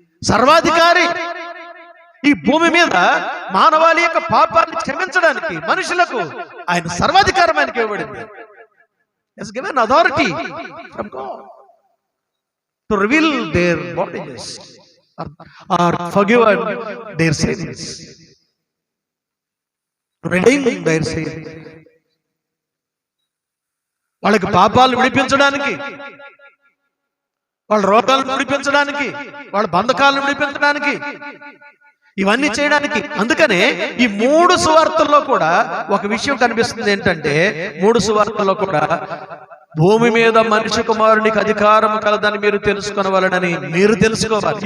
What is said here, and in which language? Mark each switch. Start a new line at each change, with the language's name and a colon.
Telugu: సర్వాధికారి. ఈ భూమి మీద మానవాళి యొక్క పాపాన్ని క్షమించడానికి మనుషులకు ఆయన సర్వాధికారం ఆయనకి ఇవ్వబడింది.
English: He has given authority from God to reveal their bondages or forgive their sins, to redeem their sins.
Telugu: వాళ్ళకి పాపాలను విడిపించడానికి, వాళ్ళ రోగాలను విడిపించడానికి, వాళ్ళ బంధకాలను విడిపించడానికి, ఇవన్నీ చేయడానికి. అందుకనే ఈ 3 సువార్తల్లో కూడా ఒక విషయం కనిపిస్తుంది. ఏంటంటే 3 సువార్తల్లో కూడా భూమి మీద మనిషి కుమారునికి అధికారం కలదని మీరు తెలుసుకొనవలనని మీరు తెలుసుకోవాలి.